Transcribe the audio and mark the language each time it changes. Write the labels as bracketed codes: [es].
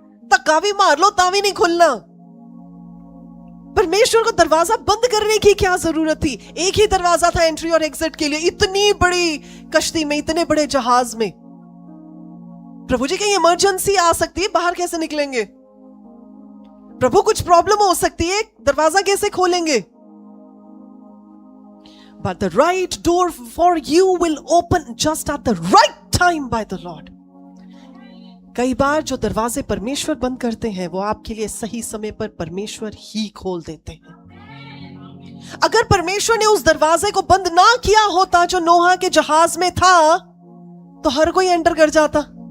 [hi] धक्का भी मार लो तावी नहीं खुलना। परमेश्वर को दरवाजा बंद करने की क्या जरूरत थी? एक ही दरवाजा था एंट्री और एग्जिट के लिए, इतनी बड़ी कश्ती में, इतने बड़े जहाज में। प्रभु जी, कहीं इमरजेंसी आ सकती है, बाहर कैसे निकलेंगे? प्रभु कुछ प्रॉब्लम हो सकती है, दरवाजा कैसे खोलेंगे? [en] But the right door for you will open just at the right time by the Lord. [hi] कई बार जो दरवाजे परमेश्वर बंद करते हैं वो आपके लिए सही समय पर परमेश्वर ही खोल देते हैं। अगर परमेश्वर ने उस दरवाजे को बंद ना किया होता जो नोहा के जहाज में था, तो हर कोई एंटर कर जाता।